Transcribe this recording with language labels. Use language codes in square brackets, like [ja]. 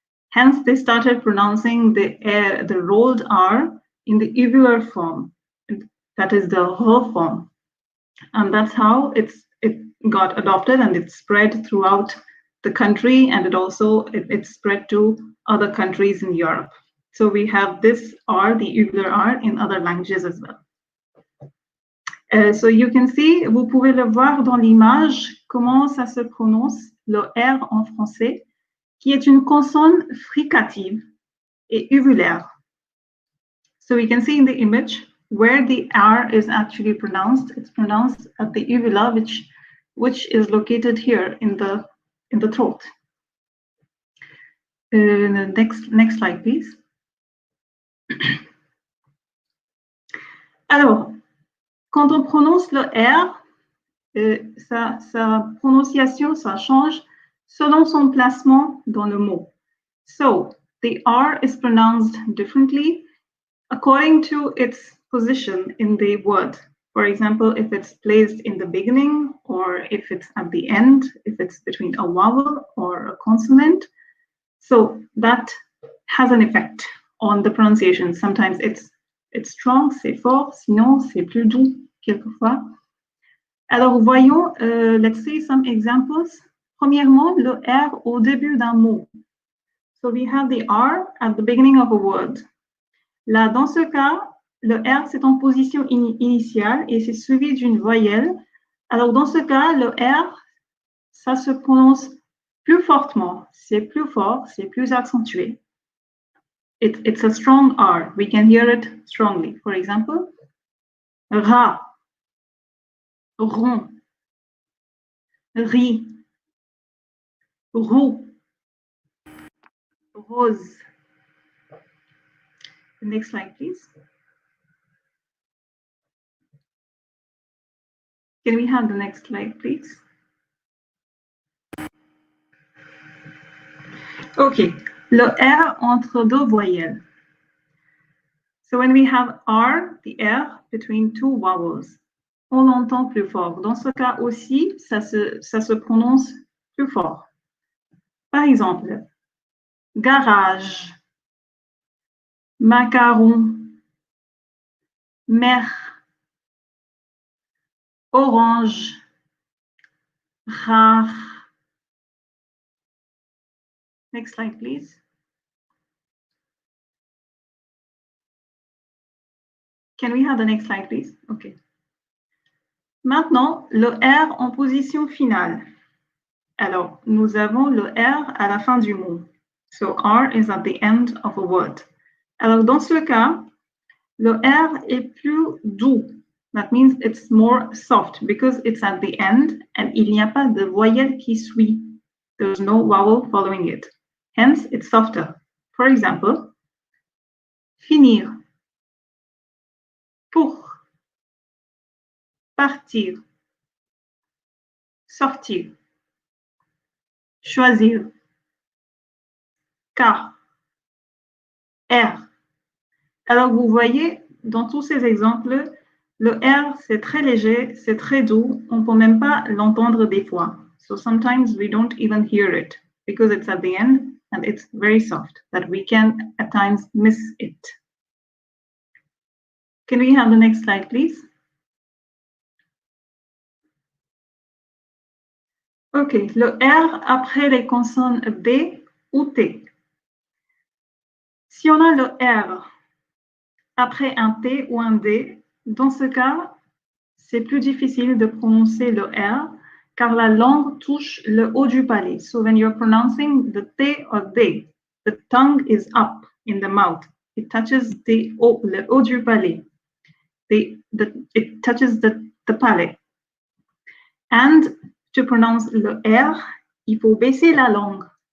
[en] Hence, they started pronouncing the rolled R in the uvular form, that is the R form. And that's how it got adopted and it spread throughout the country, and it spread to other countries in Europe. So we have this R, the uvular R, in other languages as well. So you can see, [fr] vous pouvez le voir dans l'image, comment ça se prononce, le R en français, qui est une consonne fricative et uvulaire. [en] So we can see in the image where the R is actually pronounced. It's pronounced at the uvula, which is located here in the throat. Next slide, please. [fr] Alors, quand on prononce le R, sa prononciation, ça change selon son placement dans le mot. [en] So, the R is pronounced differently according to its position in the word. For example, if it's placed in the beginning, or if it's at the end, if it's between a vowel or a consonant. So that has an effect on the pronunciation. Sometimes it's strong, [fr] c'est fort, sinon c'est plus doux, quelquefois. Alors, voyons, [en] let's see some examples. [fr] Premièrement, le R au début d'un mot. [en] So we have the R at the beginning of a word. [fr] Là, dans ce cas, le R, c'est en position initiale et c'est suivi d'une voyelle. Alors, dans ce cas, le R, ça se prononce plus fortement. C'est plus fort, c'est plus accentué. [en] It's a strong R. We can hear it strongly. For example, rat, rond, riz, roux, rose. Next slide, please. Can we have the next slide, please? Okay, [fr] le R entre deux voyelles. [en] So when we have R, the R between two vowels, [fr] on l'entend plus fort. Dans ce cas aussi, ça se prononce plus fort. Par exemple, garage, macaron, mer, orange, rare. [en] Next slide, please. Can we have the next slide, please? [fr] Okay. Maintenant, le R en position finale. Alors, nous avons le R à la fin du mot. [en] So, R is at the end of a word. [fr] Alors, dans ce cas, le R est plus doux. [en] That means it's more soft because it's at the end and [fr] il n'y a pas de voyelle qui suit. [en] There's no vowel following it. Hence, it's softer. For example, finir, pour, partir, sortir, choisir, car, R. [fr] Alors, vous voyez, dans tous ces exemples, le R, c'est très léger, c'est très doux, on ne peut même pas l'entendre des fois. [en] So sometimes we don't even hear it because it's at the end and it's very soft that we can at times miss it. Can we have the next slide, please? [fr] OK, le R après les consonnes B ou T. Si on a le R après un T ou un D, dans ce cas, c'est plus difficile de prononcer le R car la langue touche le haut du palais. [en] So when you're pronouncing the T or D, the tongue is up in the mouth. It touches [fr] le haut du palais. [en] It touches the palate. And to pronounce [fr] le R, il faut baisser la langue.